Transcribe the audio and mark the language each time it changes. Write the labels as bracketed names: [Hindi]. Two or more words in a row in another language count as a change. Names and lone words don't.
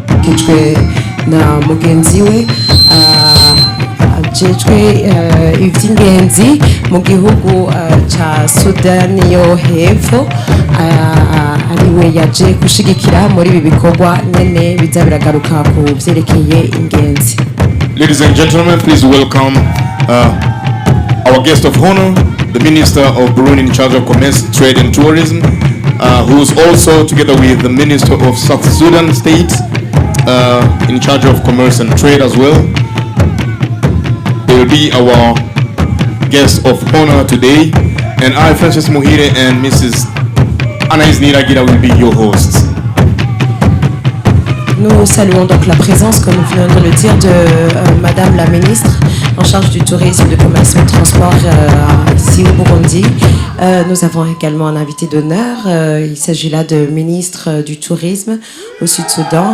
[Rundi] aherekejwe na mugenzi we ajejwe iby'ingenzi mu gihugu ca Sudani yo hepfo ariwe yaje gushigikira muri ibi bikorwa nyene biza biragaruka ku vyerekeye ingenzi. [English] Ladies and gentlemen, please welcome our guest of honor, the Minister of Burundi in charge of Commerce, Trade and Tourism, who is also, together with the Minister of South Sudan State, in charge of Commerce and Trade as well. They will be our guest of honor today, and I, Francis Muhire, and Mrs. Anaïs Niragira will be your hosts. [French] Nous saluons donc la présence, comme nous venons de le dire, de Madame la Ministre en charge du tourisme, du commerce et du transport ici au Burundi. Nous avons également un invité d'honneur. Il s'agit là de ministre du tourisme au Sud-Soudan.